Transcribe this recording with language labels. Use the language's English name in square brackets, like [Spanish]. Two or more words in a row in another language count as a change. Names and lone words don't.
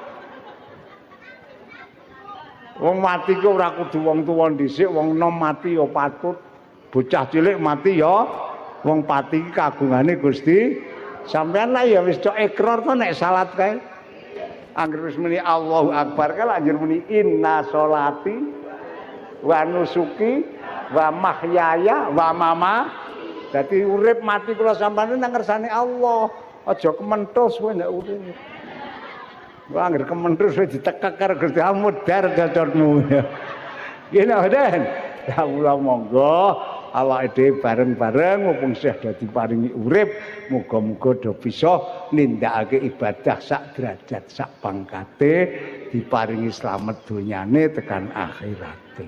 [Javanese] Wong mati ku ora kudu wong tuwa dhisik, wong nom mati ya patut. Bocah cilik mati ya wong pati iki kagungane Gusti. Sampeyan lah ya wis cok ikrar to nek salat kae. Angger wis muni [Arabic] الله أكبر [Javanese] kae anjur muni [Arabic] إن صلاتي ونسكي ومحياي وما. [Javanese] Dadi urip mati kula sampeyan nang ngersane Allah. Aja kementhus kowe nek urip. Wah anggere kementhus wis ditekek karo Gusti Amudar gacotmu. Ngene Den. Ya Allah monggo awake dhewe bareng-bareng mumpung sih dadi paringi urip, muga-muga do bisa nindakake ibadah sak derajat sak pangkate diparingi slamet donyane tekan akhirate.